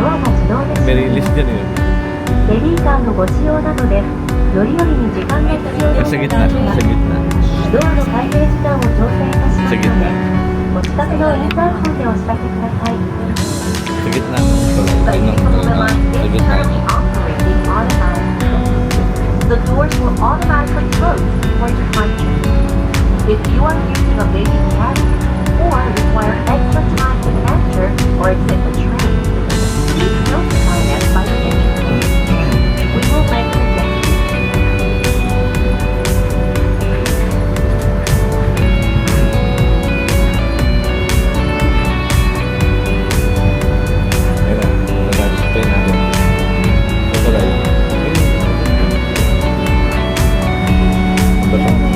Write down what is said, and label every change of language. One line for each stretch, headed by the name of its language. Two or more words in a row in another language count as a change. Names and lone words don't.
Filipino: May release dyan eh.
Japanese: ベビーカーのご使用などで乗り降りに時間が必要な
Filipino: Sa
Japanese: 方
Filipino: gitna,
Japanese: は
Filipino: sa gitna.
Japanese: ドアの開閉時間を調整いたしま
Filipino: Sa
Japanese: すの
Filipino: gitna.
Japanese: でご自宅のインターホンでお知らせください。
Filipino: Sa gitna.
English: The vehicle line
Filipino: Sa
English: is
Filipino: gitna.
English: currently operating automatically. The doors will automatically close before departure. If you are using a baby carrier or require extra time to enter or exit the train, please notify us by entry. We will make an adjustment.
Filipino: Ayun na. Natapos yung train natin. Ito lang. Ang bato.